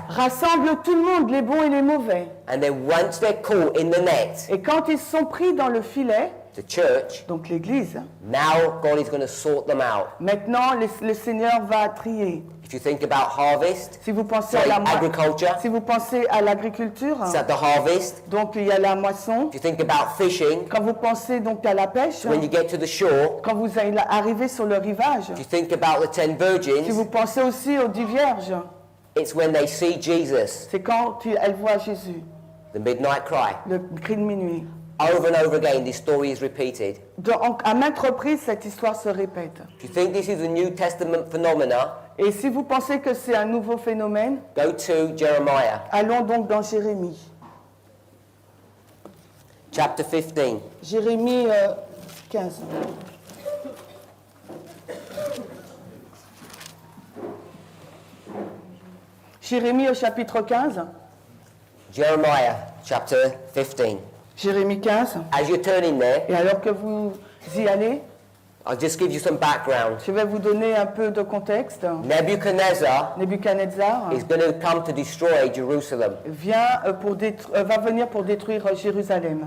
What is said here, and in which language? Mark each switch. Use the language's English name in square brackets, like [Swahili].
[French] rassemble tout le monde, les bons et les mauvais. [English] And then once they're caught in the net, [French] Et quand ils sont pris dans le filet, [English] the church, [French] donc l'Église, [English] now God is going to sort them out. [French] maintenant le Seigneur va trier. [English] If you think about harvest, [French] Si vous pensez à [English] sorry, [French] la agriculture, si vous pensez à l'agriculture, [English] it's at the harvest. [French] donc il y a la moisson. [English] If you think about fishing, [French] Quand vous pensez donc à la pêche, [English] when you get to the shore, [French] quand vous arrivez sur le rivage, [English] if you think about the 10 [French] si [English] virgins, [French] vous pensez aussi aux 10 vierges, [English] it's when they see Jesus, [French] c'est quand elles voient Jésus, [English] the midnight cry. [French] le cri de minuit. [English] Over and over again, this story is repeated. [French] Donc, à maintes reprises, cette histoire se répète. [English] If you think this is a New Testament phenomena, [French] Et si vous pensez que c'est un nouveau phénomène, [English] go to Jeremiah, [French] allons donc dans Jérémie. [English] chapter 15. [French] Jérémie 15. Jérémie au chapitre 15. [English] Jeremiah, chapter 15. [French] Jérémie 15. [English] As you're turning there, [French] Et alors que vous y allez, [English] I'll just give you some background. [French] je vais vous donner un peu de contexte. [English] Nebuchadnezzar [French] Nebuchadnezzar [English] is going to come to destroy Jerusalem. [French] va venir pour détruire Jérusalem.